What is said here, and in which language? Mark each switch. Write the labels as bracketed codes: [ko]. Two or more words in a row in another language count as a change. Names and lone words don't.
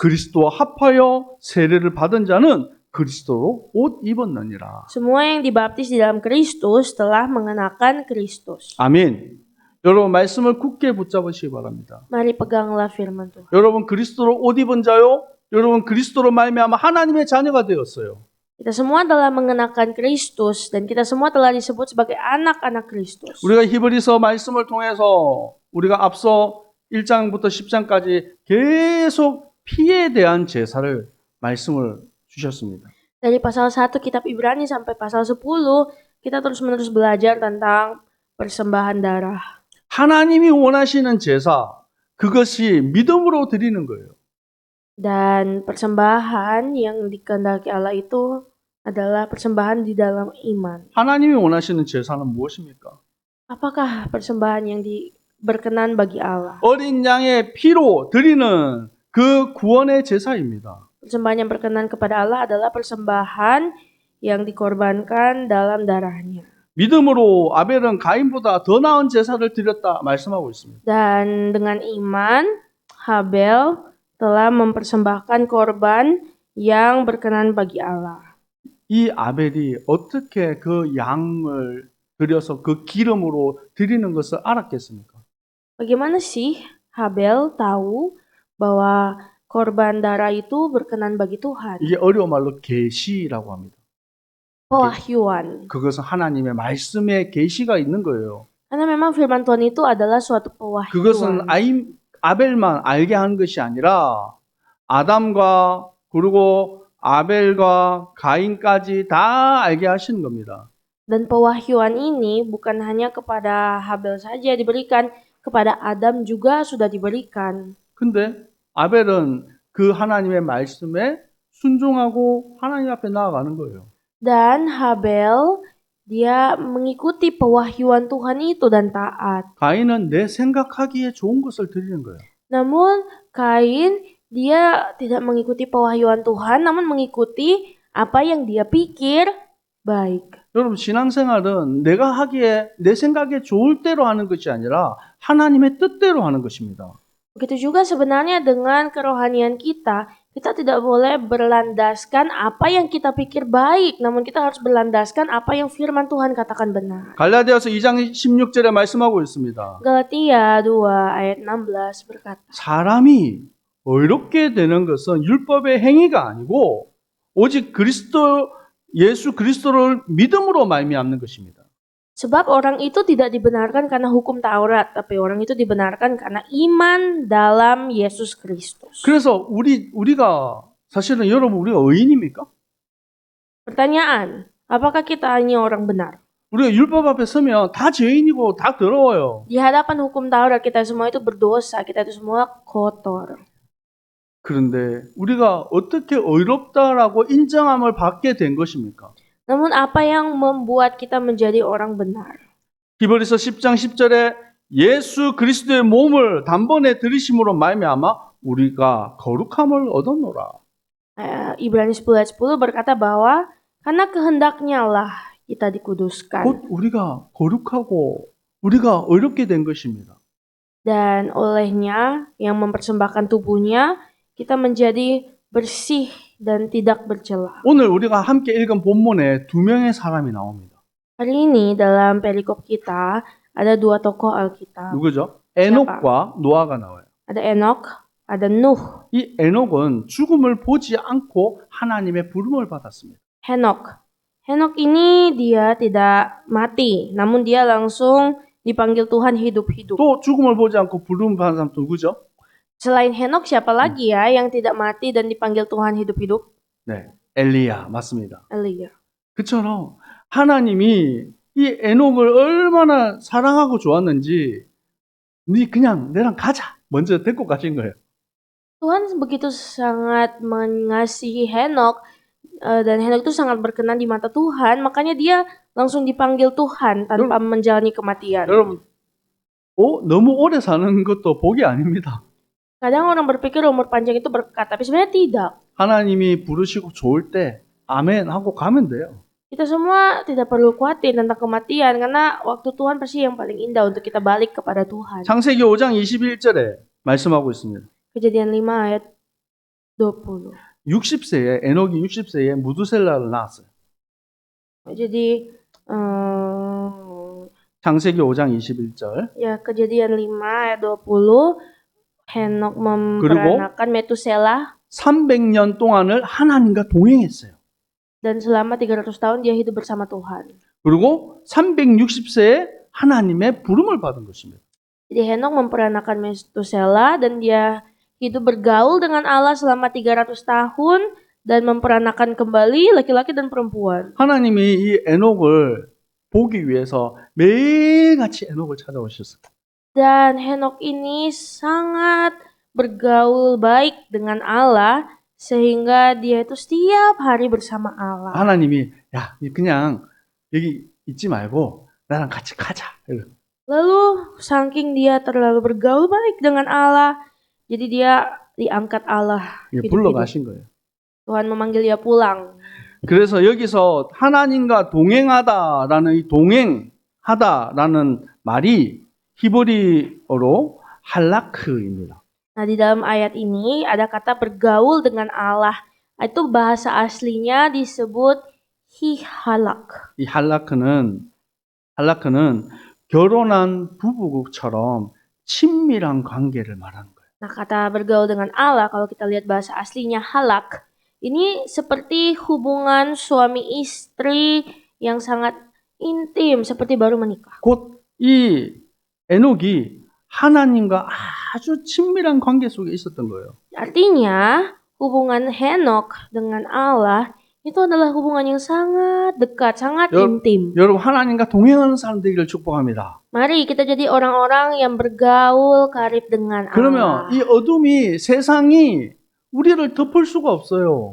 [ko] 그리스도와 합하여 세례를 받은 자는 그리스도로 옷 입었느니라. [id] Semua yang dibaptis di dalam Kristus telah mengenakan Kristus. [ko] 아멘. 여러분 말씀을 굳게 붙잡으시기 바랍니다. [id] Mari peganglah firman Tuhan. [ko] 여러분 그리스도로 옷 입은 자요. 여러분 그리스도로 말미암아 하나님의 자녀가 되었어요. [id] Kita semua telah mengenakan Kristus dan kita semua telah disebut sebagai anak-anak Kristus. [ko] 우리가 히브리서 말씀을 통해서 우리가 앞서 1장부터 10장까지 계속 피에 대한 제사를 말씀을 주셨습니다. [id] Dari pasal 1 kitab Ibrani sampai pasal 10, kita terus-menerus belajar tentang persembahan darah. [ko] 하나님이 원하시는 제사, 그것이 믿음으로 드리는 거예요. [id] Dan persembahan yang dikehendaki Allah itu adalah persembahan di dalam iman. [ko] 하나님이 원하시는 제사는 무엇입니까? [id] Apakah persembahan yang berkenan bagi Allah? [ko] 어린 양의 피로 드리는 그 구원의 제사입니다. [id] Persembahan yang berkenan kepada Allah adalah persembahan yang dikorbankan dalam darahnya. [ko] 믿음으로 아벨은 가인보다 더 나은 제사를 드렸다 말씀하고 있습니다. [id] Dan dengan iman, Habel telah mempersembahkan korban yang berkenan bagi Allah. [ko] 이 아벨이 어떻게 그 양을 드려서 그 기름으로 드리는 것을 알았겠습니까? [id] Bagaimana sih Habel tahu bahwa korban darah itu berkenan bagi Tuhan? [ko] 이게 어려운 말로 계시라고 합니다. [id] Pewahyuan. [ko] 그것은 하나님의 말씀에 계시가 있는 거예요. [id] Karena memang firman Tuhan itu adalah suatu [ko] 그것은 [id] pewahyuan. [ko] 아벨만 알게 하는 것이 아니라 아담과 그리고 아벨과 가인까지 다 알게 하시는 겁니다. [id] Dan pewahyuan ini bukan hanya kepada Habel saja diberikan, kepada Adam juga sudah diberikan. [ko] 근데 아벨은 그 하나님의 말씀에 순종하고 하나님 앞에 나아가는 거예요. [id] Dan Habel dia mengikuti pewahyuan Tuhan itu dan taat. [ko] 가인은 내 생각하기에 좋은 것을 드리는 거예요. [id] Namun Kain dia tidak mengikuti pewahyuan Tuhan, namun mengikuti apa yang dia pikir baik. [ko] 여러분 신앙생활은 내가 하기에 내 생각에 좋을 대로 하는 것이 아니라 하나님의 뜻대로 하는 것입니다. [id] Begitu juga sebenarnya dengan kerohanian kita, kita tidak boleh berlandaskan apa yang kita pikir baik, namun kita harus berlandaskan apa yang firman Tuhan katakan benar. [ko] 갈라디아서 2장 16절에 말씀하고 있습니다. [id] Galatia 2 ayat 16 berkata, [ko] 사람이 의롭게 되는 것은 율법의 행위가 아니고 오직 예수 그리스도를 믿음으로 말미암는 것입니다. [id] sebab orang itu tidak dibenarkan karena hukum Taurat, tapi orang itu dibenarkan karena iman dalam Yesus Kristus. [ko] 그래서 우리가 사실은 여러분 우리가 의인입니까? [id] Pertanyaan, apakah kita hanya orang benar? [ko] 우리가 율법 앞에 서면 다 죄인이고 다 더러워요. [id] Di hadapan hukum Taurat kita semua itu berdosa, kita itu semua kotor. [ko] 그런데 우리가 어떻게 의롭다라고 인정함을 받게 된 것입니까? [id] Namun apa yang membuat kita menjadi orang benar? [ko] 히브리서 10장 10절에 예수 그리스도의 몸을 단번에 들이심으로 말미암아 우리가 거룩함을 얻었노라. [id] Ibrani 10 ayat 10 berkata bahwa karena kehendaknya lah kita dikuduskan. [ko] 곧 우리가 거룩하고 우리가 의롭게 된 것입니다. [id] Dan olehnya yang mempersembahkan tubuhnya kita menjadi bersih dan tidak bercela. [ko] 오늘 우리가 함께 읽은 본문에 두 명의 사람이 나옵니다. [id] Hari ini dalam perikop kita ada dua tokoh Alkitab. [ko] 누구죠? 에녹과 노아가 나와요. [id] Ada Enok, ada Nuh. [ko] 이 에녹은 죽음을 보지 않고 하나님의 부름을 받았습니다. [id] Henok. Henok ini dia tidak mati, namun dia langsung dipanggil Tuhan hidup-hidup. [ko] 또 죽음을 보지 않고 부름을 받은 사람 누구죠? [id] Selain Henok siapa lagi ya yang tidak mati dan dipanggil Tuhan hidup-hidup? [ko] 네, 엘리야 맞습니다. [id] Elia. [ko] 그처럼 하나님이 이 에녹을 얼마나 사랑하고 좋았는지 네 그냥 내랑 가자 먼저 데리고 가신 거예요. [id] Tuhan begitu sangat mengasihi Henok dan Henok itu sangat berkenan di mata Tuhan, makanya dia langsung dipanggil Tuhan tanpa menjalani kematian. [ko] 여러분, 너무 오래 사는 것도 복이 아닙니다. [id] Kadang orang berpikir umur panjang itu berkat, tapi sebenarnya tidak. [ko] 하나님이 부르시고 좋을 때 아멘 하고 가면 돼요. [id] Kita semua tidak perlu khawatir tentang kematian karena waktu Tuhan pasti yang paling indah untuk kita balik kepada Tuhan. [ko] 창세기 5장 21절에 말씀하고 있습니다. [id] Kejadian 5 ayat 20. [ko] 60세에 에녹이 60세에 무두셀라를 낳았어요. [id] Jadi [ko] 창세기 5장 21절. [id] ya Kejadian 5 ayat 20 Henok memperanakan Metusela [ko] 300년 동안을 하나님과 동행했어요. [id] dan selama 300 tahun dia hidup bersama Tuhan. [ko] 그리고 360세에 하나님의 부름을 받은 것입니다. [id] Jadi Henok memperanakan Metusela dan dia hidup bergaul dengan Allah selama 300 tahun dan memperanakan kembali laki-laki dan perempuan. [ko] 하나님이 이 에녹을 보기 위해서 매일같이 에녹을 찾아오셨어요. [id] Dan Henok ini sangat bergaul baik dengan Allah sehingga dia itu setiap hari bersama Allah. [ko] 하나님이 야, 그냥 여기 있지 말고 나랑 같이 가자. [id] Lalu saking dia terlalu bergaul baik dengan Allah, jadi dia diangkat Allah. [ko] 불러 가신 거예요. [id] Tuhan memanggil dia pulang. [ko] 그래서 여기서 하나님과 동행하다라는 이 동행하다라는 말이 히브리어로 할라크입니다. [id] Nah, di dalam ayat ini ada kata bergaul dengan Allah. Itu bahasa aslinya disebut hihalak. [ko] 이 할라크는 결혼한 부부처럼 친밀한 관계를 말하는 거예요. [id] Nah, kata bergaul dengan Allah kalau kita lihat bahasa aslinya halak, ini seperti hubungan suami istri yang sangat intim seperti baru menikah. [ko] 곧 이 에녹이 하나님과 아주 친밀한 관계 속에 있었던 거예요. [id] Artinya, hubungan Henok dengan Allah itu adalah hubungan yang sangat dekat, sangat intim. [ko] 여러분 하나님과 동행하는 사람들을 축복합니다. [id] Mari kita jadi orang-orang yang bergaul karib dengan Allah. [ko] 그러면 이 어둠이 세상이 우리를 덮을 수가 없어요.